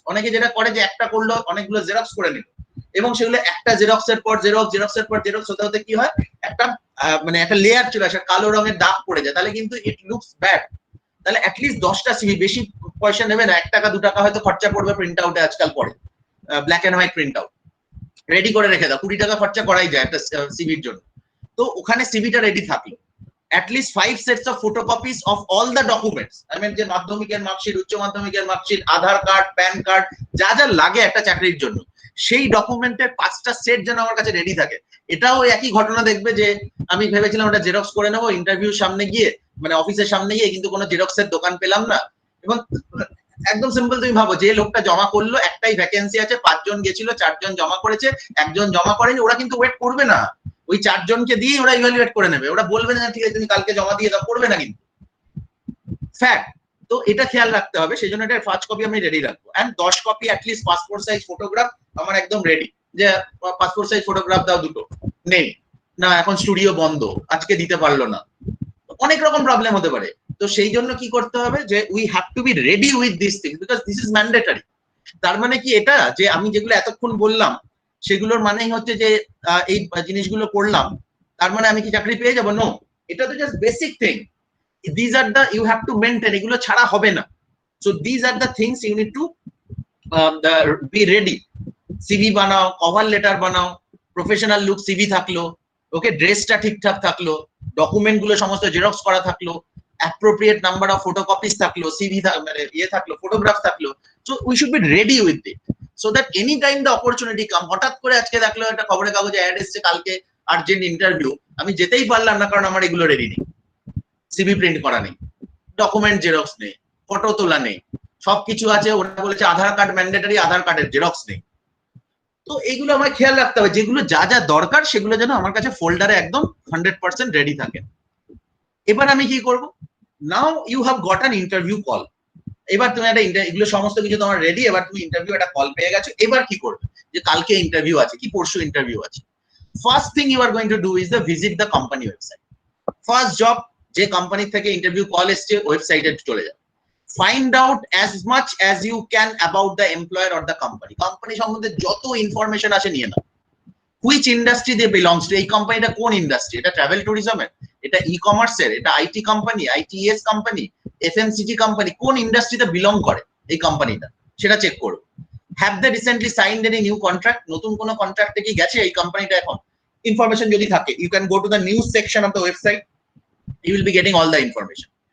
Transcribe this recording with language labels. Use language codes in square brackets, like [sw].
[bn] অনেকে যেটা করে যে একটা করলো, অনেকগুলো জেরক্স করে নিল, এবং সেগুলো একটা জেরক্সের পর জেরক্স, জেরক্সের পর জেরক্স হতে হতে কি হয়, একটা মানে একটা লেয়ার চলে আসে, কালো রঙের দাগ পড়ে যায়, তাহলে কিন্তু [en] It looks bad. [bn] তাহলে অ্যাটলিস্ট 10টা সিভি, বেশি পয়সা নেবে না, 1 টাকা 2 টাকা হয়তো খরচা পড়বে প্রিন্ট আউটে, আজকাল পড়ে black and white print out, ready করে রেখে দাও, 20 টাকা খরচা করাই যায় একটা সিভির জন্য। তো ওখানে সিভিটা রেডি থাকলো। [en] At least 5 sets of photocopies of all the documents. I mean, [bn] যে মাধ্যমিকের মার্কশিট, উচ্চ মাধ্যমিকের মার্কশিট, আধার কার্ড, প্যান কার্ড, যা যা লাগে একটা চাকরির জন্য, সেই ডকুমেন্টের 5টা সেট যেন আমার কাছে রেডি থাকে। এটাও একই ঘটনা দেখবে যে আমি ভেবেছিলাম ওটা জেরক্স করে নেবো ইন্টারভিউর সামনে গিয়ে, মানে অফিসের সামনে গিয়ে, কিন্তু কোনো জেরক্সের দোকান পেলাম না। এবং একদম সিম্পল, তুমি ভাবো যে লোকটা জমা করলো, একটাই ভ্যাকেন্সি আছে, 5 জন গেছিল, 4 জন জমা করেছে, 1 জন জমা করেনি, ওরা কিন্তু ওয়েট করবে না, ওই 4 জনকে দিয়ে ওরা ইভালুয়েট করে নেবে, ওরা বলবে না ঠিক আছে তুমি কালকে জমা দিয়ে দাও, করবে না কিন্তু, ফ্যাক্ট। তো এটা খেয়াল রাখতে হবে, সেই জন্য এটা 5 কপি আমি রেডি রাখবো। And 10 copy at least passport size photograph আমার একদম রেডি, যে পাসপোর্ট সাইজ ফটোগ্রাফ দাও, দুটো নেই না, এখন স্টুডিও বন্ধ, আজকে দিতে পারলো না, অনেক রকম প্রবলেম হতে পারে। তো সেই জন্য কি করতে হবে, যে [en] We have to be ready with this things, because this is mandatory. [bn] তার মানে কি, এটা যে আমি যেগুলো এতক্ষণ বললাম সেগুলোর মানেই হচ্ছে যে এই জিনিসগুলো করলাম তার মানে আমি কি চাকরি পেয়ে যাবো? নো, এটা তো [en] Just basic thing. these are the you have to maintain, [bn] এগুলো ছাড়া হবে না। [en] So these are the things you need to be ready. [bn] CV বানাও, কভার লেটার বানাও, প্রফেশনাল লুক সিভি থাকলো, ওকে, ড্রেসটা ঠিকঠাক থাকলো, ডকুমেন্ট গুলো সমস্ত জেরক্স করা থাকলো, অ্যাপ্রোপ্রিয়েট নাম্বার অফ ফটোকপিস থাকলো, সিভি মানে ইয়ে থাকলো, ফটোগ্রাফ থাকলো। [en] So we should be ready with it, so that any time the opportunity come. [bn] হঠাৎ করে আজকে দেখলো একটা খবরের কাগজে অ্যাড এসছে কালকে আর্জেন্ট ইন্টারভিউ, আমি যেতেই পারলাম না কারণ আমার এগুলো রেডি নেই, সিভি প্রিন্ট করা নেই, ডকুমেন্ট জেরক্স নেই, ফটো তোলা নেই, সবকিছু আছে, ওরা বলেছে আধার কার্ড ম্যান্ডেটরি, আধার কার্ডের জেরক্স নেই। তো এগুলো আমায় খেয়াল রাখতে হবে, যেগুলো যা যা দরকার সেগুলো যেন আমার কাছে ফোল্ডারে একদম 100% রেডি থাকে। এবার আমি কি করব, [en] now you have got an interview call, [bn] এবার তুমি একটা এগুলো সমস্ত কিছু তোমার রেডি, এবার তুমি ইন্টারভিউ একটা কল পেয়ে গেছো, এবার কি করবে, যে কালকে ইন্টারভিউ আছে কি পরশু ইন্টারভিউ আছে। [en] First thing you are going to do is the visit the company website. [bn] First job, যে কোম্পানি থেকে ইন্টারভিউ কল এসছে ওয়েবসাইটে চলে যাও, [en] find out as much as you can about the employer or the company. [bn] Company সম্বন্ধে যত information আছে নিয়ে নাও, [en] which industry they belongs to, [bn] এই কোম্পানিটা কোন ইন্ডাস্ট্রি, এটা ট্রাভেল ট্যুরিজমের, এটা ই কমার্সের, এটা IT company, ITS company, FMCG company, কোন ইন্ডাস্ট্রিতে বিলং করে এই কোম্পানিটা, সেটা চেক করো। [en] have they recently signed any new contract, [bn] নতুন কোনো কন্ট্রাক্টে কি গেছে এই কোম্পানিটা এখন, ইনফরমেশন যদি থাকে [en] You can go to the news section of the website, you will be getting all the information.